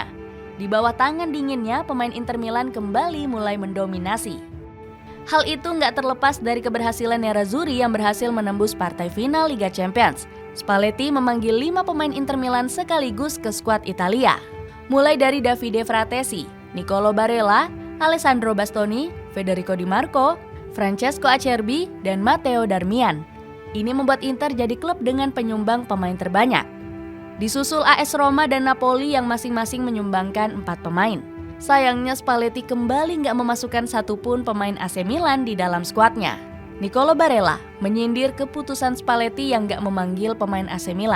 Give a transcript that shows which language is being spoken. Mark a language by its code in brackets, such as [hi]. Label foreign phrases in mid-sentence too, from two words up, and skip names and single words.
[id] Di bawah tangan dinginnya, pemain Inter Milan kembali mulai mendominasi. Hal itu nggak terlepas dari keberhasilan Nerazzurri yang berhasil menembus partai final Liga Champions. Spalletti memanggil 5 pemain Inter Milan sekaligus ke skuad Italia. Mulai dari Davide Fratesi, Nicolo Barella, Alessandro Bastoni, Federico Di Marco, Francesco Acerbi, dan Matteo Darmian. Ini membuat Inter jadi klub dengan penyumbang pemain terbanyak. Disusul AS Roma dan Napoli yang masing-masing menyumbangkan 4 pemain. Sayangnya Spalletti kembali nggak memasukkan satupun pemain AC Milan di dalam skuadnya. Nicolo Barella menyindir keputusan Spalletti yang nggak memanggil pemain AC Milan.